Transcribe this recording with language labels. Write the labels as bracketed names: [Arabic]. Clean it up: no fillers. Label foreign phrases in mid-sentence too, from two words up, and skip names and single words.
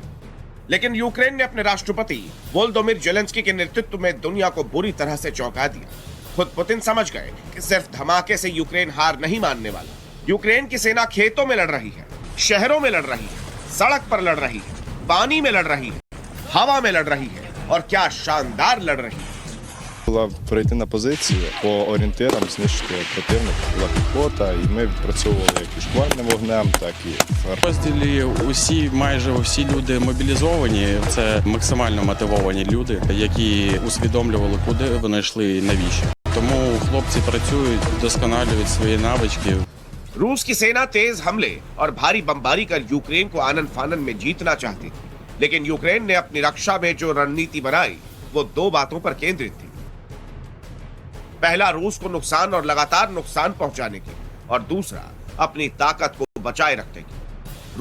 [Hindi] लेकिन यूक्रेन ने अपने राष्ट्रपति वोलोदिमीर ज़ेलेंस्की के नेतृत्व में दुनिया को बुरी तरह से चौंका दिया। खुद पुतिन समझ गए कि सिर्फ धमाके से यूक्रेन हार नहीं मानने वाला। यूक्रेन की सेना खेतों में लड़ रही है, शहरों में लड़ रही है, सड़क पर लड़ रही है, पानी में लड़ रही है, हवा में लड़ रही है, और क्या शानदार लड़ रही है। [Ukrainian] Була прийти на позиції по орієнтирам, знищити противника, була піхота, і ми відпрацьовували як і шквальним вогнем, так і В розділі майже всі люди мобілізовані. Це максимально мотивовані люди, які усвідомлювали, куди вони йшли і навіщо. Тому хлопці працюють, вдосконалюють свої навички. [Hindi] रूस की सेना तेज हमले और भारी बमबारी कर यूक्रेन को आनन फानन में जीतना चाहती थी, लेकिन यूक्रेन ने अपनी रक्षा में जो रणनीति बनाई वो 2 बातों पर केंद्रित थी। पहला, रूस को नुकसान और लगातार नुकसान पहुंचाने की, और दूसरा, अपनी ताकत को बचाए रखने की।